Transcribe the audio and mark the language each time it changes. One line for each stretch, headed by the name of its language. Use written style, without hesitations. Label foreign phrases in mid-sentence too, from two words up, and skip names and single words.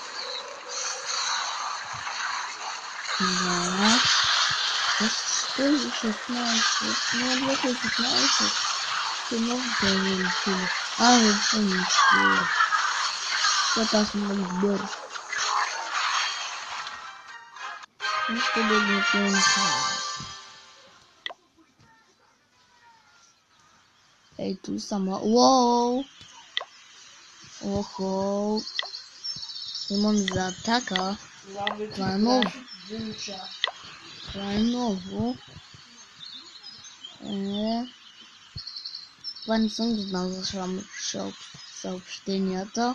Russian: Да. 16. Ты можешь увеличить? Я помню, что это сбор. Ну что не помню. Эй, тут сама. Воу!
Bulgarian: Охо! Имам за атака. Това е ново. Това е ново. Това не съм го знал за съобщенията.